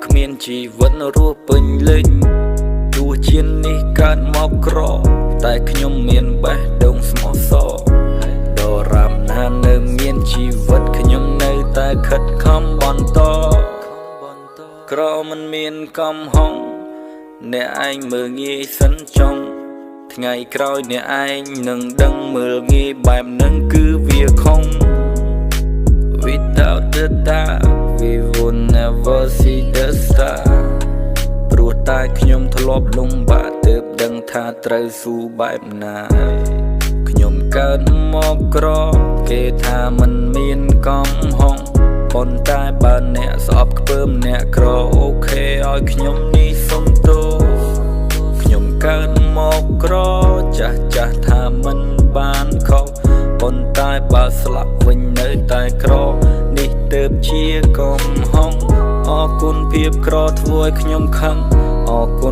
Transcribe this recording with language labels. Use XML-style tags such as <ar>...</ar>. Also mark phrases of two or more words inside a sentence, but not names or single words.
<km>គ្មានជីវិតរស់ពេញលេញទោះជានេះកើតមកក្រតែខ្ញុំមានបេះដូងស្មោះសរដរាបណានៅមានជីវិតខ្ញុំនៅតែខិតខំបន្តក្រមិនមានកំហុសអ្នកឯងមើលងាយសិនចង់ថ្ងៃក្រោយអ្នកឯងនឹងដឹងមើលងាយបែបនឹងគឺវាខំ</km> <en>Without the dark we will never see the star</en> <km>ព្រោះតែខ្ញុំធ្លាប់លំបាកទើបដឹងថាត្រូវស៊ូ បែបណាខ្ញុំកើតមកក្រគេថាមិនមានកំហុសប៉ុន្តែបើអ្នកស្អប់ខ្ពើមអ្នកក្រអូខេឲ្យខ្ញុំនេះសុំទោខ្ញុំកើតមកក្រចាស់ថាមិនបានខុសប៉ុន្តែបើស្លាប់វិញនៅតែក្រនេះទើបជាកំហុសអរគុណភាពក្រធ្វើឲ្យខ្ញុំខឹងអរគុណ</km>